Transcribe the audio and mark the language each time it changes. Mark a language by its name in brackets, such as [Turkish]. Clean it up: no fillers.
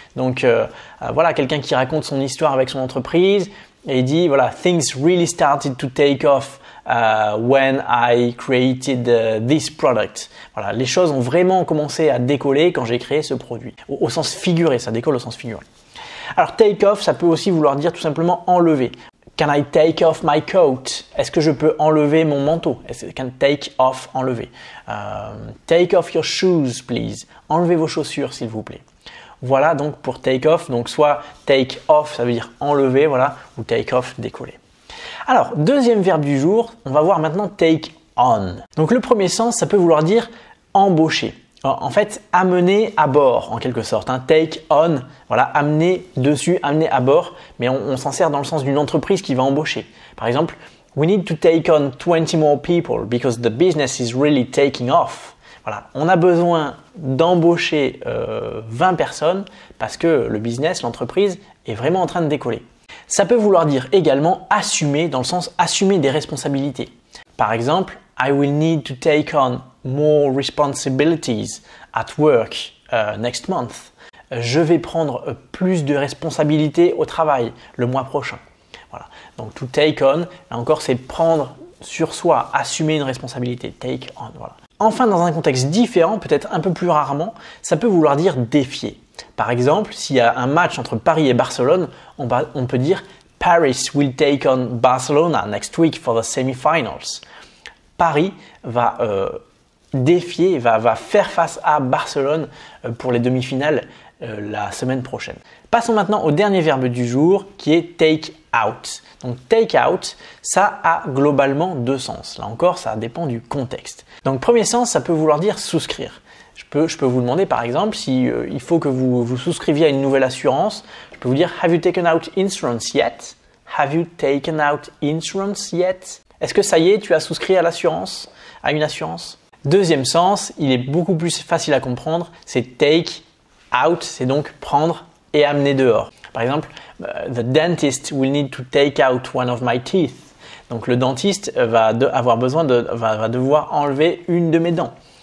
[French] Donc voilà, quelqu'un qui raconte son histoire avec son entreprise et il dit voilà, [English] things really started to take off when I created this product. [French] Voilà, les choses ont vraiment commencé à décoller quand j'ai créé ce produit. Au sens figuré, ça décolle au sens figuré. Alors take off, ça peut aussi vouloir dire tout simplement enlever. [English] Can I take off my coat? [French] Est-ce que je peux enlever mon manteau? [English] Can take off, enlever. Take off your shoes, please. [French] Enlevez vos chaussures, s'il vous plaît. Voilà donc pour take off. Donc soit take off, ça veut dire enlever, voilà, ou take off, décoller. Alors, deuxième verbe du jour, on va voir maintenant take on. Donc le premier sens, ça peut vouloir dire embaucher. En fait, amener à bord en quelque sorte. Take on, voilà, amener dessus, amener à bord, mais on s'en sert dans le sens d'une entreprise qui va embaucher. Par exemple, [English] we need to take on 20 more people because the business is really taking off. [French] Voilà, on a besoin d'embaucher 20 personnes parce que le business, l'entreprise est vraiment en train de décoller. Ça peut vouloir dire également assumer dans le sens assumer des responsabilités. Par exemple, [English] I will need to take on more responsibilities at work next month. [French] Je vais prendre plus de responsabilités au travail le mois prochain. Voilà. Donc to take on, là encore c'est prendre sur soi, assumer une responsabilité. Take on, voilà. Enfin, dans un contexte différent, peut-être un peu plus rarement, ça peut vouloir dire défier. Par exemple, s'il y a un match entre Paris et Barcelone, on peut dire [English] Paris will take on Barcelona next week for the semi-finals. [French] Paris va défier, va faire face à Barcelone pour les demi-finales la semaine prochaine. Passons maintenant au dernier verbe du jour qui est take out. Donc take out, ça a globalement deux sens. Là encore, ça dépend du contexte. Donc premier sens, ça peut vouloir dire souscrire. Je peux vous demander par exemple si il faut que vous souscriviez à une nouvelle assurance. Je peux vous dire [English] Have you taken out insurance yet? Have you taken out insurance yet? [French] Est-ce que ça y est, tu as souscrit à l'assurance, à une assurance? Deuxième sens, il est beaucoup plus facile à comprendre, c'est take out, c'est donc prendre et amener dehors. [English] Par exemple, the dentist will need to take out one of my teeth. [French] Donc le dentiste va devoir enlever une de mes dents.